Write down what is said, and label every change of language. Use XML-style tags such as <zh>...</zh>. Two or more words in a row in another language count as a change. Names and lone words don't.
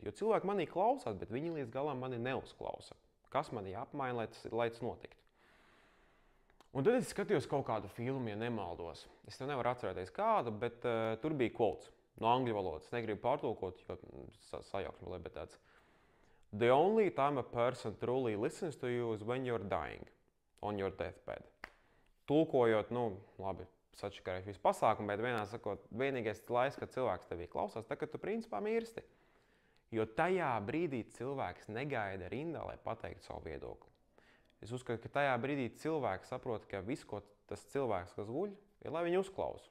<lv>Jo cilvēki manī klausās, bet viņi līdz galam mani neuzklausa. Kas man jāapmaina, lai tas notiktu? Un tad es skatījos kaut kādu filmu, ja nemaldos. Es tev nevaru atcerēties kādu, bet tur bija quotes no angļu valodas. Es negribu pārtulkot, jo sajauksmi, bet tāds.</lv> <en>The only time a person truly listens to you is when you're dying on your deathbed.</en> <lv>Tulkojot, labi, sačakarēšu visu pasākumu, bet vienīgais laiks, kad cilvēks tevī klausās, tad, kad tu principā mirsti. Jo tajā brīdī cilvēks negaida rindā, lai pateiktu savu viedokli. Es uzskatu, ka tajā brīdī cilvēks saprot, ka viss, ko tas cilvēks, kas guļ, ir, lai viņu uzklausa.</lv>